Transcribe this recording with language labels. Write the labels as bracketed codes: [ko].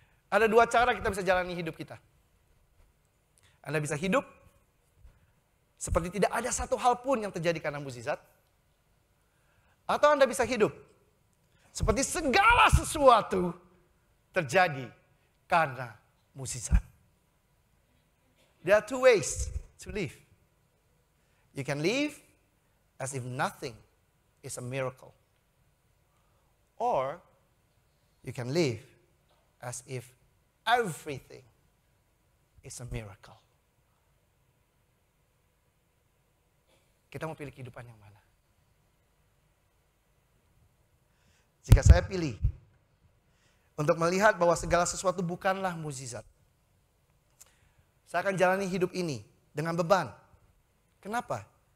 [id] Ada dua cara kita bisa jalani hidup kita. Anda bisa hidup seperti tidak ada satu hal pun yang terjadi karena mukjizat. Atau Anda bisa hidup seperti segala sesuatu terjadi karena mukjizat. [en] There are two ways to live. You can live as if nothing is a miracle. Or you can live as if everything is a miracle. [id] Kita mau pilih kehidupan yang mana? Jika saya pilih untuk melihat bahwa segala sesuatu bukanlah mukjizat, saya akan jalani hidup ini dengan beban. Kenapa?